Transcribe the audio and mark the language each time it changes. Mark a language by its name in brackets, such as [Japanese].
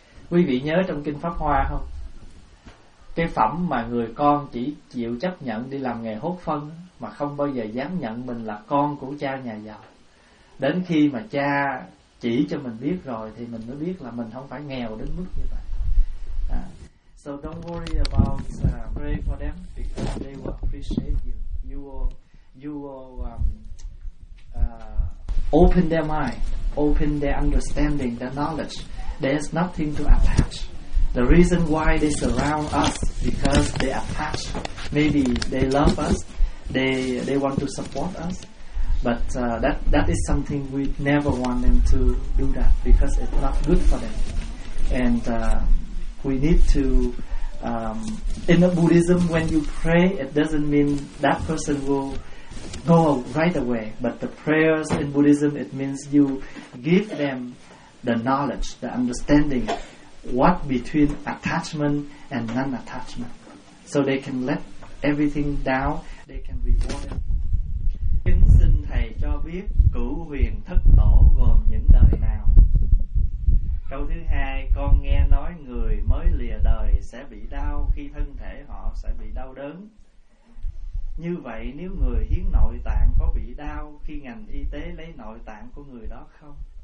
[Vietnamese] Quý vị nhớ trong kinh Pháp Hoa không, cái phẩm mà người con chỉ chịu chấp nhận đi làm nghề hốt phân mà không bao giờ dám nhận mình là con của cha nhà giàu. Đến khi mà cha chỉ cho mình biết rồi thì mình mới biết là mình không phải nghèo đến mức như vậy. [English] So don't worry about pray for them because they will appreciate you. You will you will open their mind, open their understanding, their knowledge. There's nothing to attach. The reason why they surround us because they attach. Maybe they love us, they want to support us, but that is something we never want them to do that because it's not good for them. And we need to, in the Buddhism, when you pray, it doesn't mean that person will go right away, but the prayers in Buddhism, it means you give them the knowledge, the understanding, what between attachment and non-attachment, so they can let everything down, they can reward it. [Vietnamese] Kính xin Thầy cho biết cửu huyền thất tổ gồm những đời nào? Câu thứ hai, con nghe nói người mới lìa đời sẽ bị đau khi thân thể họ sẽ bị đau đớn. Như vậy nếu người hiến nội tạng có bị đau khi ngành y tế lấy nội tạng của người đó không?